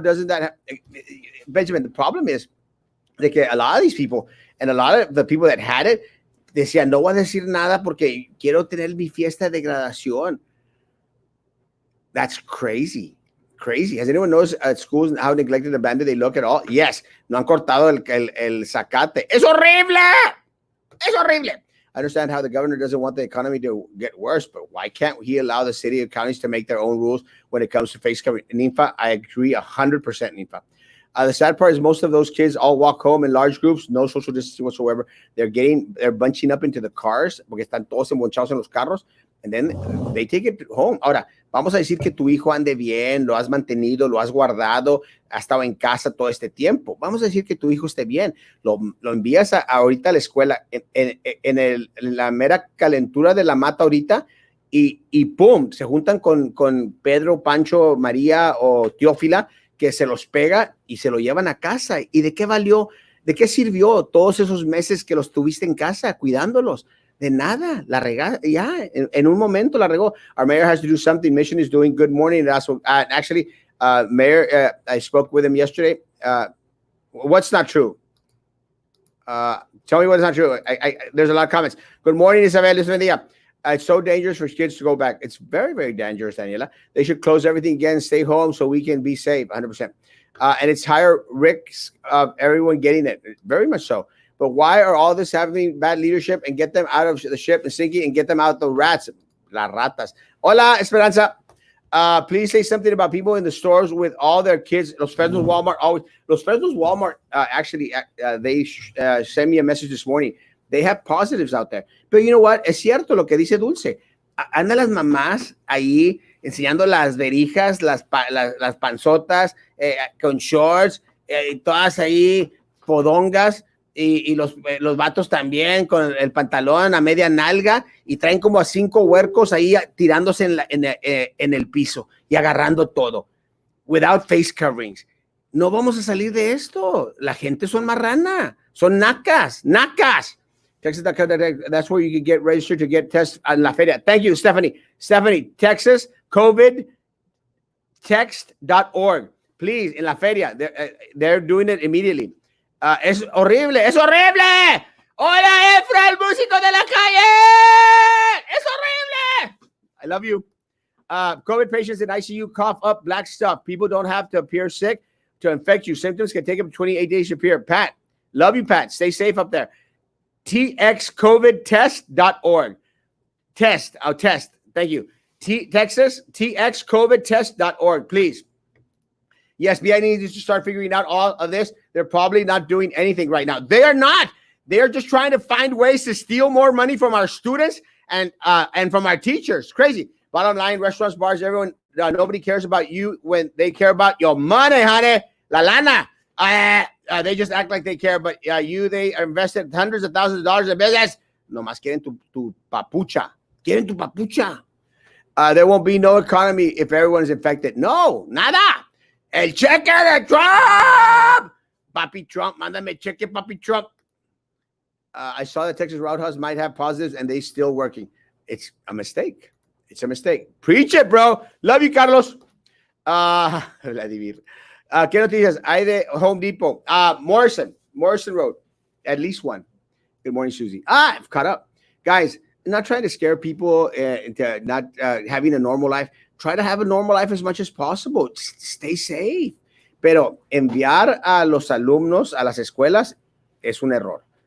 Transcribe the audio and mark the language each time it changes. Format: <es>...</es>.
<en>Doesn't that Benjamin? The problem is that a lot of these people and a lot of the people that had it</en> <es>decían, no voy a decir nada porque quiero tener mi fiesta de graduación.</es> <en>That's crazy. Has anyone knows at schools how neglected and abandoned they look at all? Yes.</en> <es>No han cortado el zacate. Es horrible.</es> <en>I understand how the governor doesn't want the economy to get worse, but why can't he allow the city and counties to make their own rules when it comes to face covering? Ninfa, I agree 100%, Ninfa. The sad part is most of those kids all walk home in large groups, no social distancing whatsoever. They're bunching up into the cars</en> <es>porque están todos embonchados en los carros,</es> <en>and then they take it home.</en> <es>Ahora, vamos a decir que tu hijo ande bien, lo has mantenido, lo has guardado, ha estado en casa todo este tiempo. Vamos a decir que tu hijo esté bien. Lo envías ahorita a la escuela en la mera calentura de la mata ahorita y ¡pum! Se juntan con Pedro, Pancho, María o Teófila, que se los pega y se lo llevan a casa. ¿Y de qué valió? ¿De qué sirvió todos esos meses que los tuviste en casa cuidándolos? De nada, la regó, ya, en un momento la regó.</es> <en>Our mayor has to do something. Mission is doing good morning. Actually, Mayor, I spoke with him yesterday. What's not true? Tell me what's not true. There's a lot of comments. Good morning, Isabel. Listen to the it's so dangerous for kids to go back. It's very, very dangerous, Daniela. They should close everything again, stay home so we can be safe, 100%. And it's higher risks of everyone getting it, very much so. But why are all this having bad leadership and get them out of the ship and sinking and get them out the rats,</en> <es>las ratas?</es> <en>Hola, Esperanza. Please say something about people in the stores with all their kids. Los Fresnos Walmart, actually, they sent me a message this morning. They have positives out there.</en> <es>Pero</es> <en>you know what?</en> <es>Es cierto lo que dice Dulce. Andan las mamás ahí enseñando las verijas, las panzotas, con shorts, todas ahí, podongas. y los vatos también con el pantalón a media nalga y traen como a 5 huercos ahí tirándose en el piso y agarrando todo,</es> <en>without face coverings.</en> <es>No vamos a salir de esto. La gente son marrana, son nacas.</es> <en>Texas.com, that's where you can get registered to get tests</en> <es>en la feria.</es> <en>Thank you, Stephanie. Texas, COVID, text.org. Please,</en> <es>en la feria.</es> <en>They're doing it immediately.</en> <es>Es horrible. Hola, Efra, el músico de la calle. Es horrible.</es> <en>I love you. COVID patients in ICU cough up black stuff. People don't have to appear sick to infect you. Symptoms can take up to 28 days to appear. Pat, love you, Pat. Stay safe up there. txcovidtest.org. Test. Thank you. Texas, txcovidtest.org, please. Yes, BI needs to start figuring out all of this. They're probably not doing anything right now. They are not. They are just trying to find ways to steal more money from our students and from our teachers. Crazy. Bottom line, restaurants, bars, everyone, nobody cares about you when they care about your money, honey.</en> <es>La lana.</es> <en>They just act like they care, but they are invested hundreds of thousands of dollars in business.</en> <es>Nomás quieren tu papucha. Quieren tu papucha.</es> <en>There won't be no economy if everyone is infected.</en> <es>No, nada. El cheque de Trump. Papi Trump, mándame cheque, Papi Trump.</es> <en>I saw that Texas Roadhouse might have positives and they still working. It's a mistake. Preach it, bro. Love you, Carlos. Vladimir.</en> <es>¿Qué noticias hay de Home Depot?</es> <en>Morrison Road. At least one. Good morning, Susie. I've caught up. Guys, I'm not trying to scare people into not having a normal life. Try to have a normal life as much as possible. Stay safe.</en> <es>Pero enviar a los alumnos a las escuelas es un error.</es>